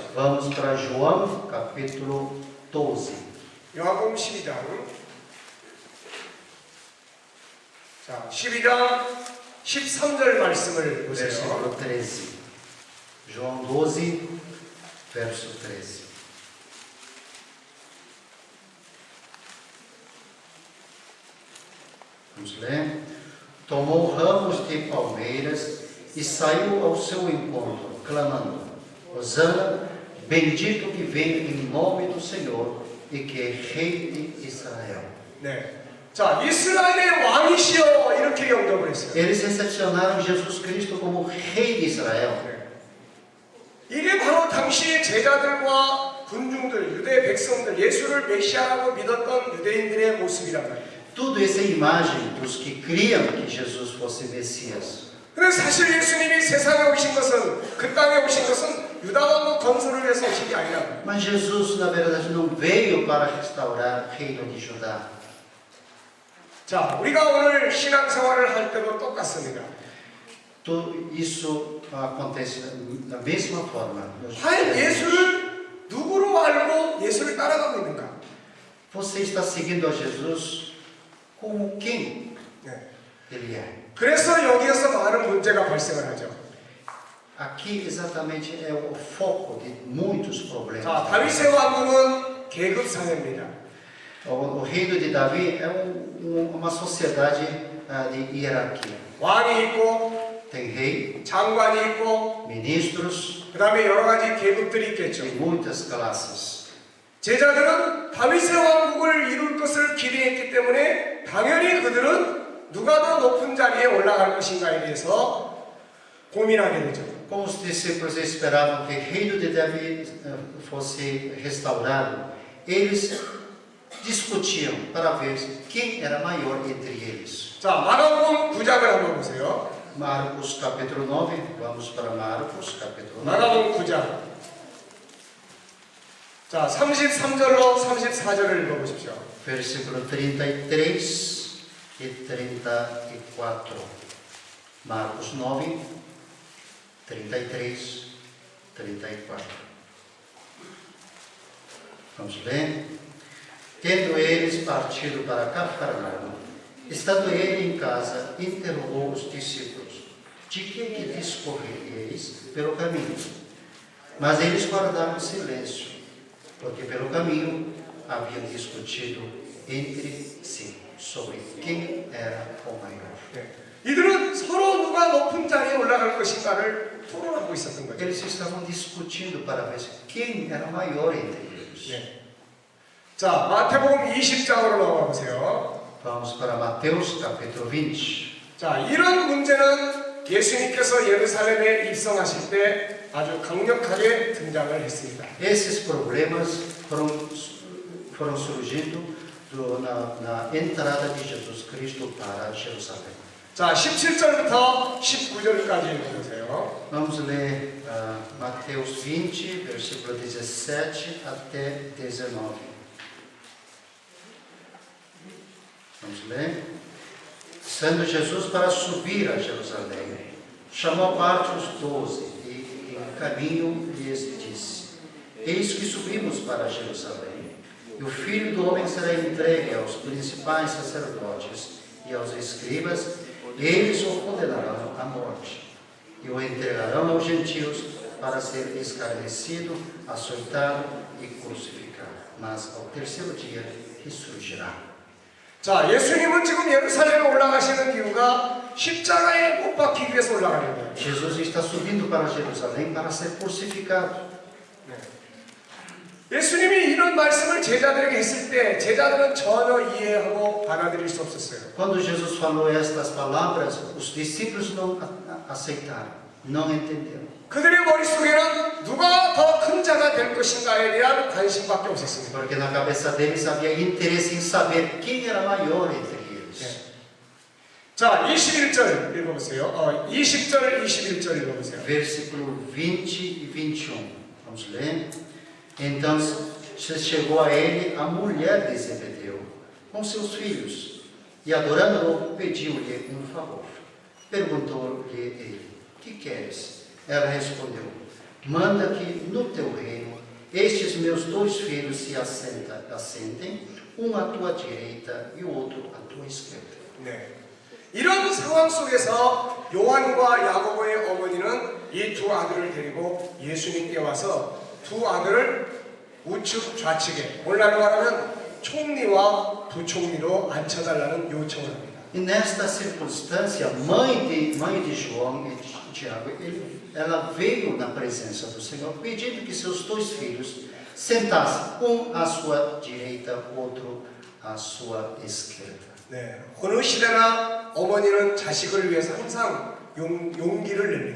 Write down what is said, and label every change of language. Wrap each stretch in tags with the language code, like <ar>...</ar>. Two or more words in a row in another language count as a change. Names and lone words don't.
<pt>Vamos para João, capítulo 12.</pt> <ko>요한복음 12장. 자, 12장 13절 말씀을 보세요.</ko> <pt>Versículo 13. João 12, verso 13. Vamos ler. Tomou ramos de palmeiras e saiu ao seu encontro, clamando: Hosana, bendito que vem em nome do Senhor e que é rei de Israel.</pt> <ko>네. 자, 이스라엘의 왕이시여 이렇게 영접을 했어요.</ko> <pt>Eles recepcionaram Jesus Cristo como rei de Israel.</pt> <ko>이게 바로 당시의 제자들과 군중들, 유대 백성들, 예수를 메시아라고 믿었던 유대인들의 모습이란 말이에요.</ko> <pt>Tudo essa imagem dos que criam que Jesus fosse Messias.</pt> <ko>근데 사실 예수님이 세상에 오신 것은, 그 땅에 오신 것은 유다왕국 건설을 위해서 오신 게 아니라</ko> <pt>Mas Jesus, na verdade, não veio para restaurar o reino de Judá.</pt> <ko>자, 우리가 오늘 신앙생활을 할 때도 똑같습니다.</ko> <pt>Tudo isso acontece da mesma forma.</pt> <ko>과연 예수를 누구로 알고 예수를 따라가고 있는가?</ko> <pt>Você está seguindo a Jesus como quem</pt> <ko>네.</ko> <pt>ele é.</pt> <ko>그래서 여기에서 많은 문제가 발생을 하죠.</ko> <pt>Aqui exatamente é o foco de muitos problemas.</pt> <ko>자, 다윗의 왕국은 계급 사회입니다.</ko> <pt>O reino de Davi é uma sociedade de hierarquia.</pt> <ko>왕이 있고</ko> <pt>Tem rei,</pt> <ko>장관이 있고</ko> <pt>ministros</pt> <ko>그 다음에 여러 가지 계급들이 있겠죠.</ko> <pt>e muitas classes.</pt> <ko>제자들은 다윗의 왕국을 이룰 것을 기대했기 때문에 당연히 그들은 누가 더 높은 자리에 올라갈 것인가에 대해서 고민하게 되죠.</ko> <pt>Como os discípulos esperavam que o reino de Davi fosse restaurado, eles discutiam para ver quem era maior entre eles.</pt> <ko>자, 마가복음 9장을 한번 보세요.</ko> <pt>Marcos capítulo 9, vamos para Marcos capítulo 9.</pt> <ko>마가복음 9장. 자, 33절로 34절을 읽어보십시오.</ko> <pt>Versículo 33 e 34. Marcos 9, 33, 34. Vamos ler. Tendo eles partido para Cafarnaum, estando ele em casa, interrogou os discípulos: De que discorreis pelo caminho? Mas eles guardaram silêncio, porque pelo caminho haviam discutido entre si sobre quem era o maior.</pt> <ko>네. 이들은 서로 누가 높은 자리에 올라갈 것인가를 토론하고 있었던 거죠.</ko> <pt>Eles estavam discutindo para ver quem era maior entre eles.</pt> <ko>네. 자, 마태복음 20장으로 넘어가 보세요.</ko> <pt>Vamos para Mateus capítulo 20.</pt> <ko>자, 이런 문제는 예수님께서 예루살렘에 입성하실 때 아주 강력하게 등장을 했습니다.</ko> <pt>Esses problemas foram surgindo na entrada de Jesus Cristo para Jerusalém.</pt> <ko>자, 17절부터 19절까지 읽어보세요.</ko> <pt>Vamos ler Mateus 20, versículo 17 até 19. Vamos ler. Sendo Jesus para subir a Jerusalém, chamou à parte os 12 e em caminho lhes disse: Eis que subimos para Jerusalém, e o Filho do Homem será entregue aos principais sacerdotes e aos escribas, eles o condenarão à morte, e o entregarão aos gentios para ser escarnecido, açoitado e crucificado. Mas ao terceiro dia ressurgirá.</pt> <ko>자, 예수님은 지금 예루살렘에 올라가시는 이유가 십자가에 못 박히기 위해서 올라가는 거예요.</ko> <pt>Jesus está subindo para Jerusalém para ser crucificado.</pt> <ko>예수님이 이런 말씀을 제자들에게 했을 때 제자들은 전혀 이해하고 받아들일 수 없었어요.</ko> <pt>Quando Jesus falou estas palavras, os discípulos não aceitaram, não entenderam.</pt> <ko>그들의 머릿속에는 누가 더 큰 자가 될 것인가에 대한 관심밖에 없었습니다.</ko> <pt>Porque na cabeça deles havia interesse em saber quem era maior entre eles.</pt> <ko>자, 21절 읽어보세요. 20절, 21절 읽어보세요.</ko> <pt>Versículo 20 e 21. Vamos ler. Então se chegou a ele a mulher de Zebedeu com seus filhos E adorando-o, pediu-lhe um favor. Perguntou-lhe ele: que queres? Ela respondeu: manda que no teu reino estes meus 2 filhos se assentem, um à tua direita e o outro à tua esquerda.</pt> <ko>네. 이런 상황 속에서 요한과 야고보의 어머니는 이 두 아들을 데리고 예수님께 와서 두 아들을 우측 좌측에, 오늘날로 말하면 총리와 부총리로 앉혀달라는 요청을 합니다.</ko> <pt>E nesta circunstância, mãe de João e de Tiago, ela veio na presença do Senhor, pedindo que seus 2 filhos sentassem, um à sua direita, outro à sua esquerda.</pt> <ko>네. 어느 시대나 어머니는 자식을 위해서 항상 용기를 냅니다.</ko>